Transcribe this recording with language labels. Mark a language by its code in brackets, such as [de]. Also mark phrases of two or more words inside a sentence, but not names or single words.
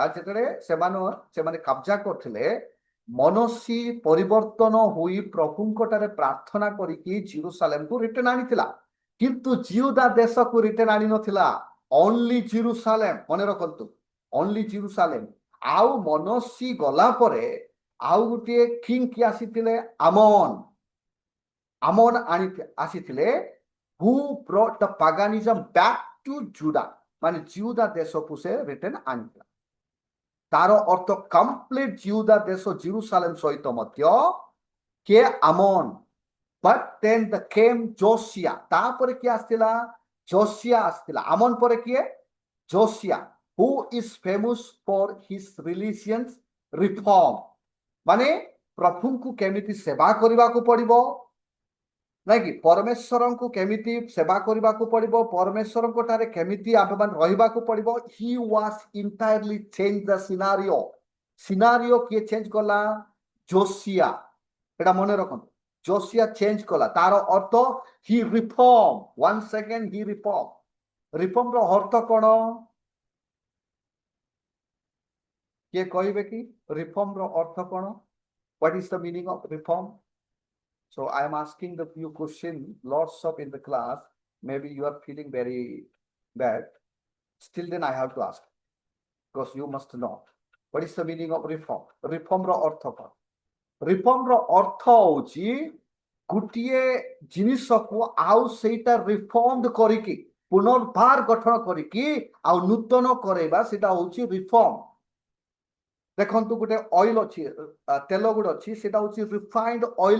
[or] ଯେତେବେଳେ ସେମାନେ କବ୍ଜା କରିଥିଲେ, ମନୋସି ପରିବର୍ତ୍ତନ ହୋଇ ପ୍ରଭୁଙ୍କ ଠାରେ ପ୍ରାର୍ଥନା କରିକି ଜେରୁସାଲେମକୁ ରିଟର୍ନ ଆଣିଥିଲା। କିନ୍ତୁ ଜିହୁଦା ଦେଶକୁ ରିଟର୍ନ ଆଣି ନଥିଲା, ଓନ୍ଲି ଜେରୁସାଲେମ। ମନେ ରଖନ୍ତୁ, ଓନ୍ଲି ଜେରୁସାଲେମ। ଆଉ ମନୋସି ଗଲା ପରେ ଆଉ ଗୋଟିଏ କିଙ୍ଗ କିଏ ଆସିଥିଲେ? ଆମନ ଆସିଥିଲେ, [en] who brought the paganism back to Judah। [or] ମାନେ ଜିହୁଦା ଦେଶକୁ ସେ ରିଟର୍ନ ଆଣିଥିଲା। ତାର ଅର୍ଥ କମ୍ପ୍ଲିଟ ଜିହୁଦା ଦେଶ ଜେରୁସାଲେମ ସହିତ ମଧ୍ୟ କିଏ? [en] ଆମନ। but then the came ଯୋସିଆ। [or] ତାପରେ କିଏ ଆସିଥିଲା? ଯୋସିଆ ଆସିଥିଲା। ଆମନ ପରେ କିଏ? ଯୋସିଆ, [en] who is famous for his religious reform। [or] ମାନେ ପ୍ରଭୁଙ୍କୁ କେମିତି ସେବା କରିବାକୁ ପଡିବ, ନାଇଁ କି ପରମେଶ୍ୱରଙ୍କୁ କେମିତି ସେବା କରିବାକୁ ପଡିବ, ପରମେଶ୍ୱରଙ୍କ ଠାରେ କେମିତି ଆମେମାନେ ରହିବାକୁ ପଡିବ। [en] he was entirely change the scenario [or] କିଏ ଚେଞ୍ଜ କଲା? ଯୋସିଆ। ଏଟା ମନେ ରଖନ୍ତୁ, ଯୋସିଆ ଚେଞ୍ଜ କଲା। ତାର ଅର୍ଥ [en] he reform. one second, he reform [or] ର ଅର୍ଥ କଣ? କିଏ କହିବେ କି ରିଫର୍ମ ର ଅର୍ଥ କଣ? [en] What is the meaning of reform? So I am asking the few questions, lots of in the class. Maybe you are feeling very bad. Still then I have to ask, because you must know. What is the meaning of reform? [or] Reform ର ଅର୍ଥ କଣ? ରିଫର୍ମ ର ଅର୍ଥ ହଉଛି ଗୋଟିଏ ଜିନିଷକୁ ଆଉ ସେଇଟା ରିଫର୍ମ କରିକି ପୁନର୍ବାର ଗଠନ କରିକି ଆଉ ନୂତନ କରେଇବା, ସେଇଟା ହଉଛି ରିଫର୍ମ। ଦେଖନ୍ତୁ, ଗୋଟେ ଅଏଲ ଅଛି, ତେଲ ଗୋଟେ ଅଛି, ସେଟା ହଉଛି [en] refined oil.